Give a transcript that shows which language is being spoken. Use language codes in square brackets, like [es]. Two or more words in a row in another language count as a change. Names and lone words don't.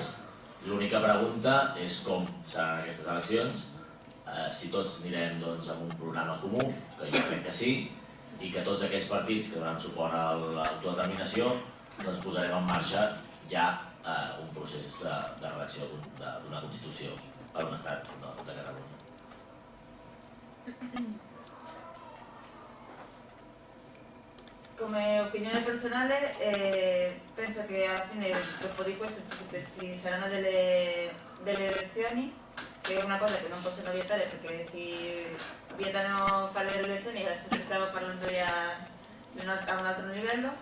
[ca] L'única pregunta és com seran aquestes eleccions, si tots anirem amb un programa comú, que jo crec que sí, i que tots aquells partits que donen suport a l'autodeterminació posarem en marxa ja un procés de redacció d'una Constitució per a un estat de Catalunya. [it] Come opinione personale penso che alla fine dopo di questo ci saranno delle elezioni, che è una cosa che non possono vietare perché vietano fare le lezioni, stavo parlando a un altro livello.